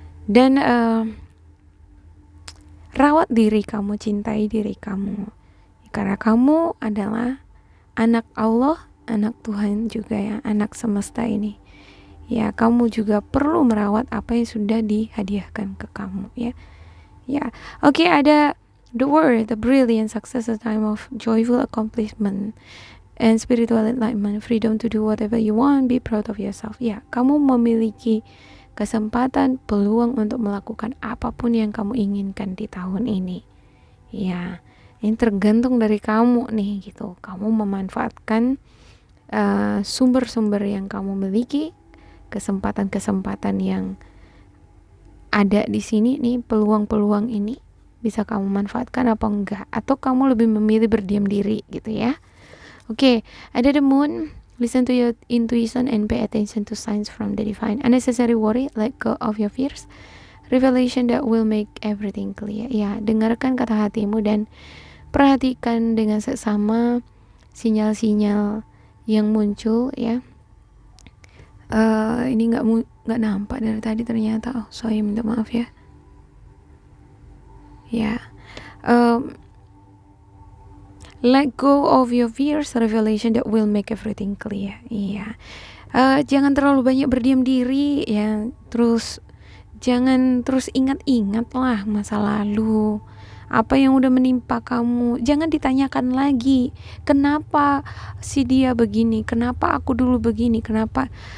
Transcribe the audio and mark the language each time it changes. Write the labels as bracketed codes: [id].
[id] Dan rawat diri kamu, cintai diri kamu, karena kamu adalah anak Allah, anak Tuhan juga ya, anak semesta ini ya. Kamu juga perlu merawat apa yang sudah dihadiahkan ke kamu ya. Ya, oke, ada [en] the word, the brilliant success, a time of joyful accomplishment and spiritual enlightenment, freedom to do whatever you want, be proud of yourself. [id] Ya, kamu memiliki kesempatan, peluang untuk melakukan apapun yang kamu inginkan di tahun ini. Ya, Ini tergantung dari kamu nih gitu. Kamu memanfaatkan sumber-sumber yang kamu miliki, kesempatan-kesempatan yang ada di sini nih, peluang-peluang ini bisa kamu manfaatkan apa enggak, atau kamu lebih memilih berdiam diri gitu ya. Oke, ada [en] the moon. Listen to your intuition and pay attention to signs from the divine. Unnecessary worry, let go of your fears. Revelation that will make everything clear. [id] Ya, dengarkan kata hatimu dan perhatikan dengan seksama sinyal-sinyal yang muncul ya. Ini nggak nampak dari tadi ternyata. Oh, sorry, minta maaf ya. [en] Ya, let go of your fears, revelation that will make everything clear. [id] Iya, jangan terlalu banyak berdiam diri ya. Terus jangan terus ingat-ingat lah masa lalu. Apa yang udah menimpa kamu, jangan ditanyakan lagi kenapa si dia begini, kenapa aku dulu begini, kenapa.